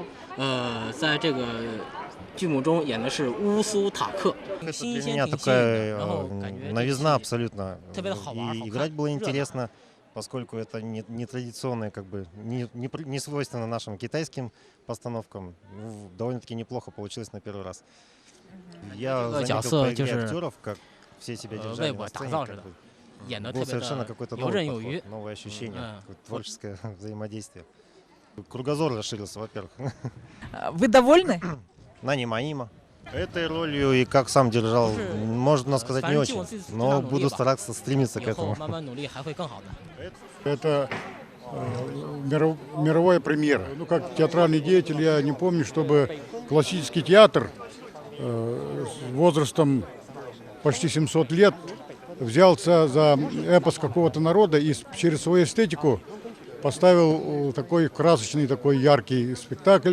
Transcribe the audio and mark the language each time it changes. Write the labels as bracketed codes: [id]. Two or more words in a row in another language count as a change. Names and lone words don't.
[zh] 在这个剧目中演的是乌苏塔克， [ru] Это [zh] 新 [ru] для [zh] 鲜 [ru] меня [zh] 挺新， [ru] такая [zh] 然后感觉这个 [ru] новизна [zh] 戏 [ru] абсолютно. [zh] 特别的好玩， [ru] И [zh] 好 [ru] играть [zh] 看， [ru] было [zh] 热闹。 [ru] интересно, поскольку это не традиционное, как бы не свойственно нашим китайским постановкам. Ну, довольно-таки неплохо получилось на первый раз. Я Это заметил [zh] 角色 [ru] по игре [zh] 就是 [ru] актеров, как все себя [zh] 为 [ru] держали [zh] 我 [ru] на [zh] 打 [ru] сцене, [zh] 造 [ru] как [zh] 似的， [ru] бы [zh] 演的 [ru] был [zh] 特别 [ru] совершенно [zh] 的 [ru] какой-то [zh] 游 [ru] новый [zh] 刃有 [ru] подход, [zh] 余。 [ru] новые ощущения, Мгм. какое-то творческое взаимодействие. Кругозор расширился, во-первых. Вы довольны? Нанима. Этой ролью и как сам держал, можно сказать, не очень. Но буду стараться стремиться к [zh] 以后 [ru] этому. [zh] 慢慢努力还会更好的。 [ru] Это мировая премьера. Ну, как театральный деятель, я не помню, чтобы классический театр с возрастом почти 700 лет взялся за эпос какого-то народа и через свою эстетику поставил такой красочный, такой яркий спектакль.